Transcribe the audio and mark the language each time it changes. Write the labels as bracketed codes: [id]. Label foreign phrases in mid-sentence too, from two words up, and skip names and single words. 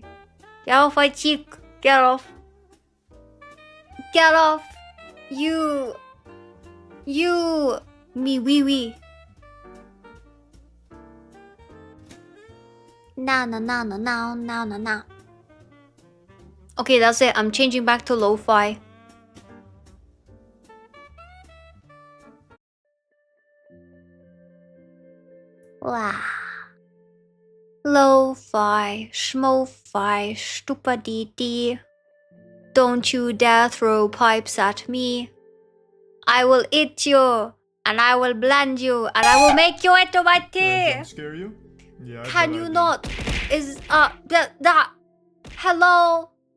[en] Get off my cheek. Get off. Get off. You. Me wee wee. Nah. Okay, that's it. I'm changing back to lo-fi. Wow. Lo-fi, schmo-fi, stupidity. Don't you dare throw pipes at me. I will eat you, and I will blend you, and I will make you into my tea. Did I jump scare you? Yeah, Can you not? Is that? Hello.